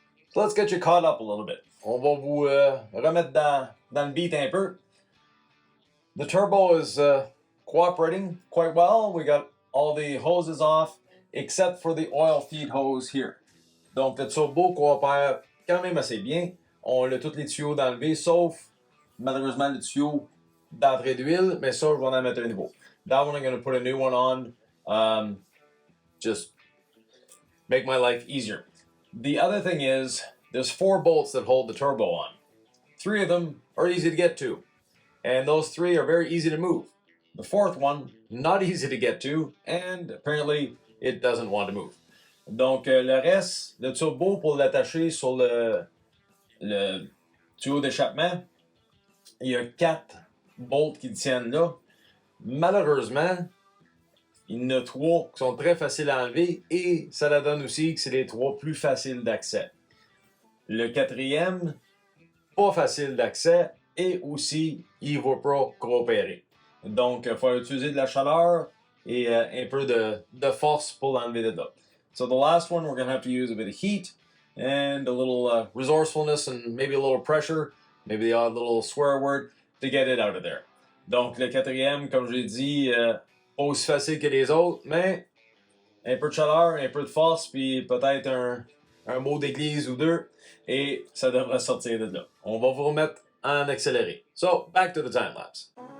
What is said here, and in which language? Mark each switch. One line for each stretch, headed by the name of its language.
English: So let's get you caught up a little bit.
French: On va vous remettre dans le beat un peu.
English: The turbo is cooperating quite well. We got all the hoses off except for the oil feed hose here.
French: Donc le turbo coopère quand même assez bien. On a tous les tuyaux d'enlever sauf malheureusement le tuyau d'entrée d'huile, mais ça je vais en mettre un nouveau.
English: That one I'm going to put a new one on. Just make my life easier. The other thing is there's 4 bolts that hold the turbo on. 3 of them are easy to get to. And those 3 are very easy to move. The 4th one, not easy to get to, and apparently it doesn't want to move.
French: Donc le reste, le turbo pour l'attacher sur le tuyau d'échappement, il y a 4 bolts qui tiennent là. Malheureusement, il y en a 3 qui sont très faciles à enlever et ça la donne aussi que c'est les 3 plus faciles d'accès. Le 4e, pas facile d'accès et aussi il ne va pas coopérer. Donc, il faut utiliser de la chaleur et un peu de force pour l'enlever de là.
English: So the last one, we're going to have to use a bit of heat and a little resourcefulness and maybe a little pressure, maybe the odd little swear word to get it out of there.
French: Donc, le 4e, comme je l'ai dit, pas aussi facile que les autres, mais un peu de chaleur, un peu de force, puis peut-être un mot d'église ou 2, et ça devrait sortir de là. On va vous remettre en accéléré.
English: So, back to the time lapse.